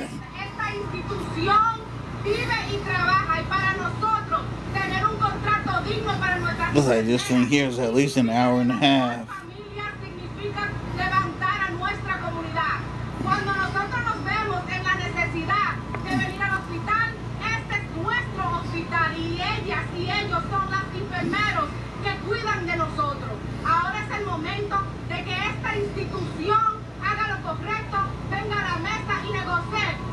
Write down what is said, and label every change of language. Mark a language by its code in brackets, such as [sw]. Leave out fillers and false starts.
[es] Esta institución vive y trabaja, y para nosotros tener un contrato digno para nuestras [en] Looks like this thing here is at least an hour and a half. [es] familias significa levantar a nuestra comunidad. Cuando nosotros nos vemos en la necesidad de venir al hospital, este es nuestro hospital y ellas y ellos son los enfermeros que cuidan de nosotros. Ahora es el momento de que esta institución haga lo correcto, venga a la mesa y negocie.